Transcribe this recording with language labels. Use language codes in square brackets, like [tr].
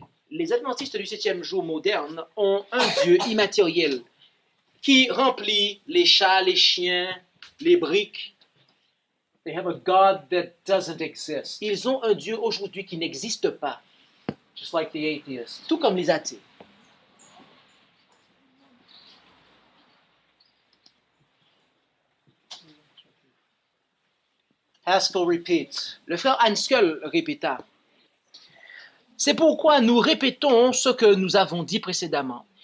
[fr] Les adventistes du 7e jour moderne ont un Dieu immatériel qui remplit les chats, les chiens, les briques. [en] They have a God that doesn't exist, [fr] Ils ont un Dieu aujourd'hui qui n'existe pas, [en] just like the atheist. [fr] tout comme les athées. [en] Haskell repeats, [fr] Le frère Haskell répéta. C'est pourquoi nous répétons ce que nous avons dit précédemment.